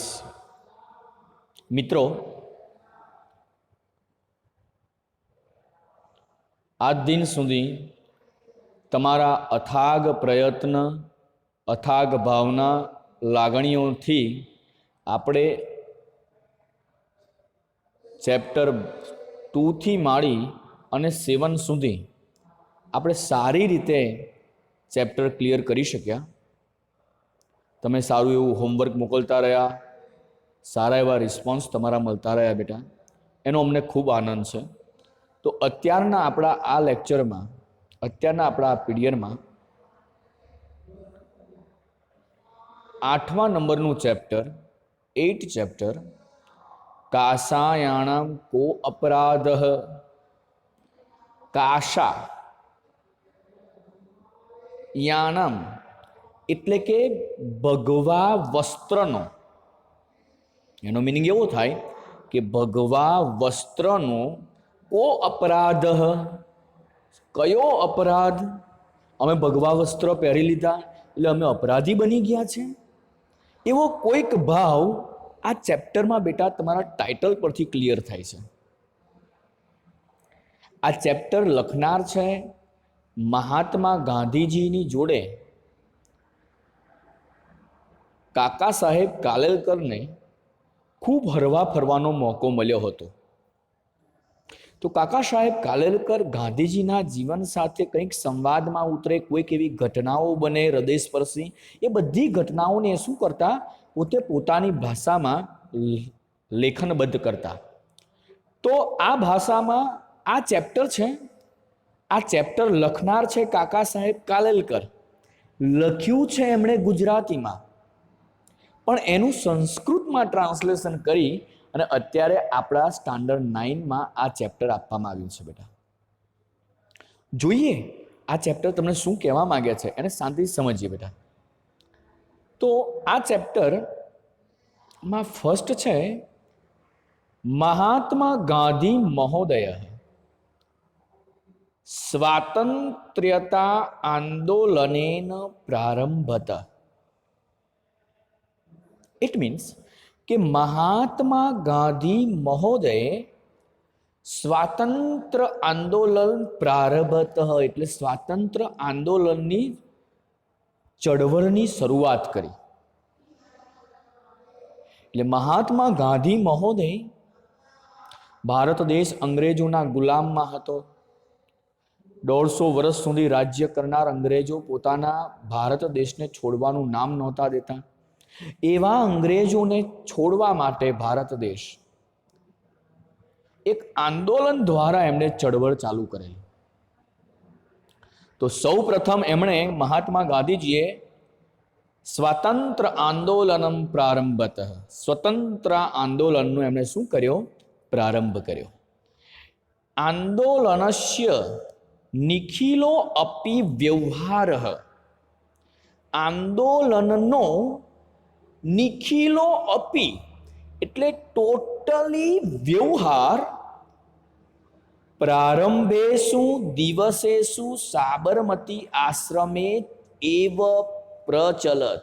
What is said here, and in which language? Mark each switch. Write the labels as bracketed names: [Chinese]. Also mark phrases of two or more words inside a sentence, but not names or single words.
[Gujarati] મિત્રો, આજ દિન સુધી તમારા અથાગ પ્રયત્ન, અથાગ ભાવના, લાગણીઓ થી આપણે ચેપ્ટર 2 થી માંડી અને 7 સુધી આપણે સારી રીતે [English] chapter clear [Gujarati] કરી શક્યા। તમે સારું એવું હોમવર્ક મોકલતા રહ્યા, સારા એવા રિસ્પોન્સ તમારા મળતા રહ્યા બેટા, એનો અમને ખૂબ આનંદ છે। તો અત્યારના આપણા આ લેક્ચરમાં, અત્યારના આપણા આ પીરિયડમાં 8મા નંબરનું ચેપ્ટર 8 ચેપ્ટર [Sanskrit] काषायाणाम् कः अपराधः, काषा याणम् [Gujarati] એટલે કે ભગવા વસ્ત્રનો, એનો મીનિંગ એવો થાય કે ભગવા વસ્ત્રનો [Sanskrit] को अपराध, [Gujarati] કયો અપરાધ? અમે ભગવા વસ્ત્ર પહેરી લીધા એટલે અમે અપરાધી બની ગયા છે, એવો કોઈક ભાવ આ ચેપ્ટર માં બેટા તમારા ટાઇટલ પરથી ક્લિયર થાય છે। આ ચેપ્ટર લખનાર છે મહાત્મા ગાંધીજી ની જોડે કાકા સાહેબ કાલેલકર ને ખૂબ હરવા ફરવાનો મોકો મળ્યો હતો। તો કાકા સાહેબ કાલેલકર ગાંધીજીના જીવન સાથે કંઈક સંવાદ માં ઉતરે, કોઈક એવી ઘટનાઓ બને હૃદયસ્પર્શી, એ બધી ઘટનાઓને શું કરતા, પોતે પોતાની ભાષામાં લેખનબદ્ધ કરતા। તો આ ભાષામાં આ ચેપ્ટર છે, આ ચેપ્ટર લખનાર છે કાકા સાહેબ કાલેલકર, લખ્યું છે એમણે ગુજરાતીમાં, પણ એનું સંસ્કૃતમાં ટ્રાન્સલેશન કરી અને અત્યારે આપણા સ્ટાન્ડર્ડ 9 માં આ ચેપ્ટર આપવામાં આવ્યું છે બેટા। જોઈએ આ ચેપ્ટર તમને શું કહેવા માંગે છે એને શાંતિથી સમજીએ બેટા। તો આ ચેપ્ટર માં ફર્સ્ટ છે [Sanskrit] महात्मा गांधी महोदय स्वातन्त्र्यता आन्दोलनेन प्रारभत। [English] it means [Sanskrit] कि महात्मा गांधी महोदय स्वातंत्र आंदोलन प्रारंभत [Gujarati] એટલે સ્વાતંત્ર આંદોલનની ચળવળની શુરુઆત કરી। એટલે મહાત્મા ગાંધી મહોદય ભારત દેશ અંગ્રેજોના ગુલામમાં હતો। 150 વર્ષ સુધી રાજ્ય કરનાર અંગ્રેજો પોતાના ભારત દેશને છોડવાનું નામ નહોતા દેતા। એવા અંગ્રેજોને છોડવા માટે ભારત દેશ એક આંદોલન દ્વારા એમણે ચળવળ ચાલુ કરેલી। તો સૌ પ્રથમ એમણે મહાત્મા ગાંધીજીએ [Sanskrit] स्वातंत्र आंदोलनम प्रारंभत, [Gujarati] સ્વતંત્ર આંદોલનનો એમણે શું કર્યો? પ્રારંભ કર્યો। [Sanskrit] आंदोलनस्य निखिलो अपि व्यवहारः, [Gujarati] આંદોલનનો નિખિલો અપી એટલે ટોટલી [Sanskrit] व्यवहार प्रारंभेषु दिवसेषु साबरमती आश्रमे एव प्रचलत।